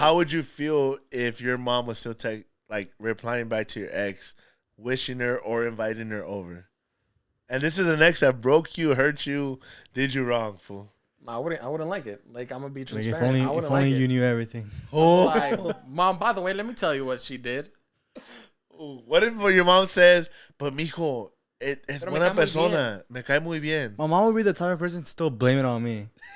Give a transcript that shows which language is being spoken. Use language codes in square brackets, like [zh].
[en] how would you feel if your mom was still replying back to your ex, wishing her or inviting her over? And this is an ex that broke you, hurt you, did you wrong, fool. I wouldn't like it. Like, I'm going to be Like transparent. if only you knew everything. Oh. Like, Mom, by the way, let me tell you what she did. What if your mom says, but mijo, [es] es buena persona, me cae muy bien. [en] My mom would be the type of person to still blame it on me.